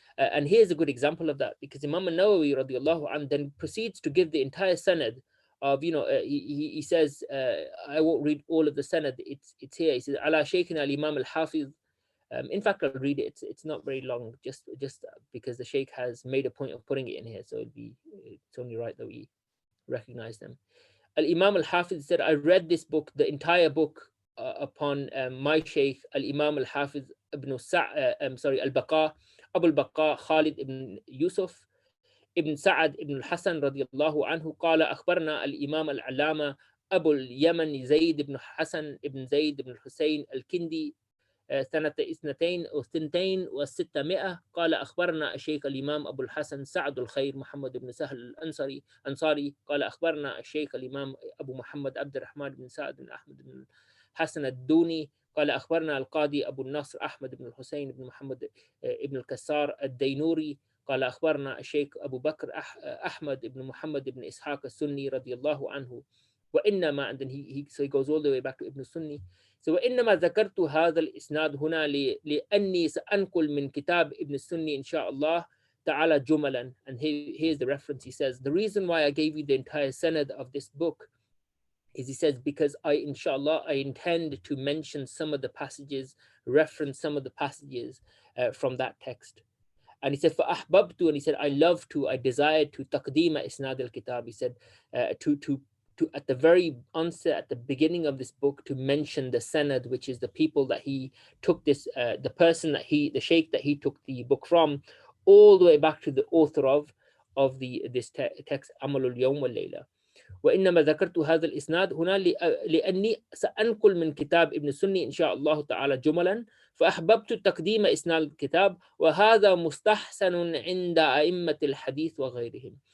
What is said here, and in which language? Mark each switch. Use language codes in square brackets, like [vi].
[en] And here's a good example of that, because Imam al-Nawawi radiallahu anh then proceeds to give the entire sanad of, he says, I won't read all of the sanad, it's here. He says, ala shaykhina al-Imam al-Hafiz. In fact, I'll read it. It's not very long, just because the Sheikh has made a point of putting it in here, so it's only right that we recognize them. Al-Imam al-Hafiz said, I read this book, the entire book, upon my Sheikh Al-Imam al-Hafiz al-Baqa, Abu al-Baqa Khalid ibn Yusuf ibn Sa'ad ibn al-Hasan radiyallahu anhu, [ar] قال أخبرنا الإمام العلامة أبو اليمن زيد [en] ibn Hasan ibn Zayd ibn Hussein al-Kindi [ar] سنة 62 و600 قال أخبرنا الشيخ الإمام أبو الحسن سعد الخير محمد بن سهل الأنصاري قال أخبرنا الشيخ الإمام أبو محمد عبد الرحمن بن سعد بن أحمد بن حسن الدوني قال أخبرنا القاضي أبو النصر أحمد بن الحسين بن محمد بن الكسار الدينوري قال أخبرنا الشيخ أبو بكر أحمد بن محمد بن إسحاق السني رضي الله عنه وإنما, [en] and then so he goes all the way back to Ibn Sunni. So [ar] وإنما ذكرت هذا الإسناد هنا لأني سأنقل من كتاب ابن السني إن شاء الله تعالى جملا. [en] And here's the reference. He says, the reason why I gave you the entire sanad of this book is, he says, because inshallah, I intend to mention some of the passages, reference some of the passages from that text. And he said, [ar] فأحببت, [en] and he said, I desired to [ar] تقديم إسناد الكتاب. [en] He said, to at the very onset, at the beginning of this book, to mention the sanad, which is the people that he took this, the person that the sheikh that he took the book from, all the way back to the author of this text, Amalul Yawm wal Layla. [ar] وإنما ذكرت هذا الإسناد هنا لأني سأنقل من كتاب ابن السني إن شاء الله تعالى جملا فأحببت تقديم إسناد الكتاب وهذا مستحسن عند أئمة الحديث وغيرهم.